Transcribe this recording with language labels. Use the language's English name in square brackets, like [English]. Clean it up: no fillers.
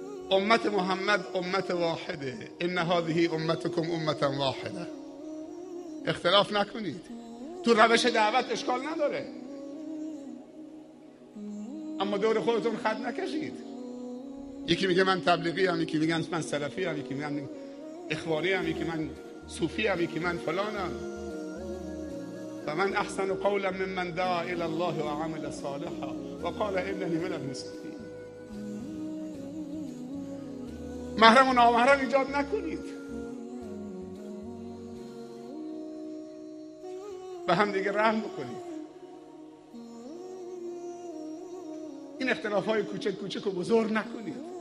[Arabic] امت محمد امت واحده، ان هذه امتکم امتا واحده. [Persian] اختلاف نکنید. تو روش دعوت اشکال نداره، اما دور خودتون خط نکشید. یکی میگه من تبلیغی ام، یکی میگه من سلفی ام، یکی میگه من اخوانی ام، یکی من صوفی ام، یکی من فلانم. [Arabic] فمن احسن قولا ممن دعا الى الله وعمل صالحا وقال انني من المسلمين. [Persian] محرم و نامحرم ایجاد نکنید. به هم دیگه رحم بکنید. این اختلاف‌های کوچک کوچک و بزرگ نکنید.